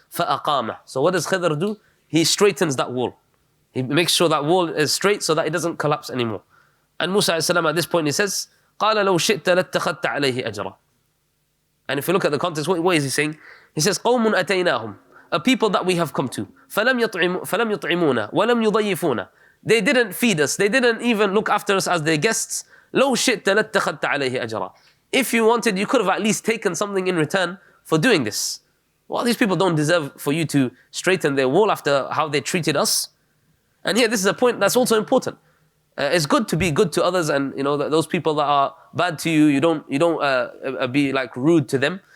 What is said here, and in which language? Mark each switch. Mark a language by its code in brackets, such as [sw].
[ar] فأقامه, [en] so what does Khidr do? He straightens that wall. He makes sure that wall is straight so that it doesn't collapse anymore. And Musa at this point he says, [ar] قال لو شئت لاتخذت عليه أجرا. [en] And if you look at the context, what is he saying? He says, [ar] قوم أتيناهم, [en] a people that we have come to. [ar] فلم يطعمونا ولم يضيفونا. [en] They didn't feed us. They didn't even look after us as their guests. [ar] لو شئت لاتخذت عليه أجرا. [en] If you wanted, you could have at least taken something in return for doing this. Well, these people don't deserve for you to straighten their wall after how they treated us. And here, this is a point that's also important. It's good to be good to others, and those people that are bad to you, you don't be like rude to them.